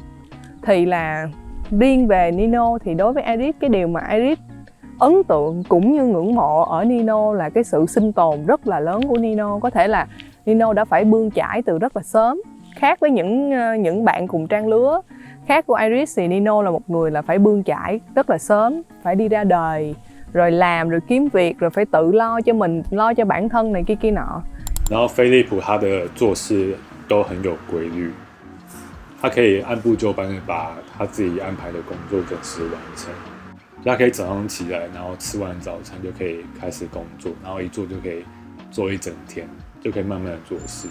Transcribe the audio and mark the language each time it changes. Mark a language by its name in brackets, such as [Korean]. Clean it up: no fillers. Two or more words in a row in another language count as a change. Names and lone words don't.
[Vietnamese] Thì là riêng về Nino thì đối với Iris, cái điều mà Iris ấn tượng cũng như ngưỡng mộ ở Nino là cái sự sinh tồn rất là lớn của Nino. Có thể là Nino đã phải bươn chải từ rất là sớm. Khác với những bạn cùng trang lứa khác của Iris thì Nino là một người là phải bươn chải rất là sớm. Phải đi ra đời, rồi làm, rồi kiếm việc, rồi phải tự lo cho mình, lo cho bản thân này kia nọ. [Chinese] 然后 Phillip 他的做事都很有规律，他可以按部就班的把他自己安排的工作准时完成。他可以早上起来，然后吃完早餐就可以开始工作，然后一做就可以做一整天，就可以慢慢的做事。